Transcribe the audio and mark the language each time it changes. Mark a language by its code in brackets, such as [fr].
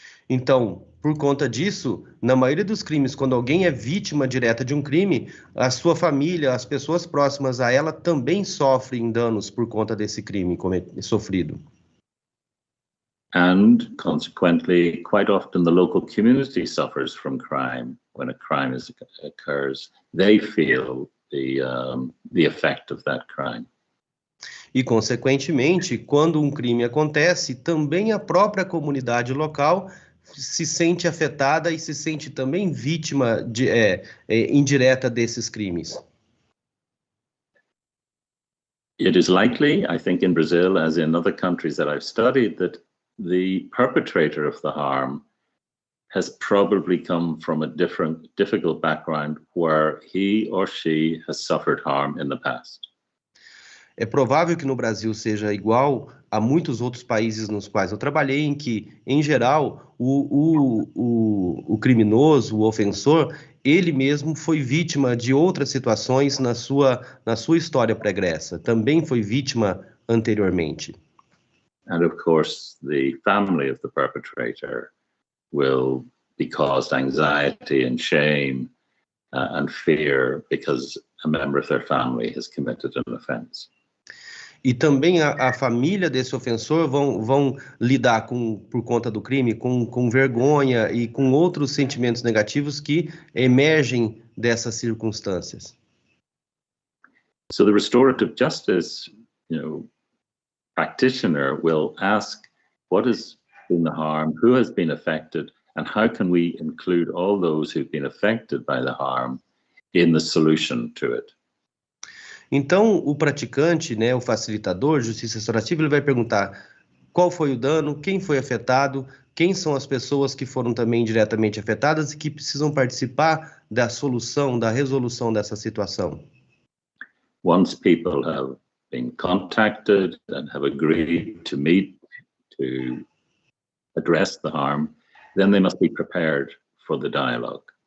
[pt] Então, por conta disso, na maioria dos crimes, quando alguém é vítima direta de um crime, a sua família, as pessoas próximas a ela também sofrem danos por conta desse crime sofrido. [en] And consequently, quite often the local community suffers from crime. When a crime occurs, they feel the effect of that crime. [pt] E, consequentemente, quando um crime acontece, também a própria comunidade local se sente afetada e se sente também vítima indireta desses crimes. [en] It is likely, I think in Brazil, as in other countries that I've studied, that the perpetrator of the harm has probably come from a difficult background where he or she has suffered harm in the past. [pt] É provável que no Brasil seja igual a muitos outros países nos quais eu trabalhei, em que, em geral, o criminoso, o ofensor, ele mesmo foi vítima de outras situações na sua história pregressa. Também foi vítima anteriormente. [en] And of course, the family of the perpetrator will be caused anxiety and shame and fear because a member of their family has committed an offense. [pt] E também a família desse ofensor vão lidar por conta do crime com vergonha e com outros sentimentos negativos que emergem dessas circunstâncias. [en] So the restorative justice, practitioner will ask what has been the harm, who has been affected, and how can we include all those who've been affected by the harm in the solution to it. [pt] Então, o praticante, o facilitador de justiça restaurativa, ele vai perguntar qual foi o dano, quem foi afetado, quem são as pessoas que foram também diretamente afetadas e que precisam participar da solução, da resolução dessa situação. [en] Once people have been contacted and have agreed to meet to address the harm, then they must be prepared for the dialogue.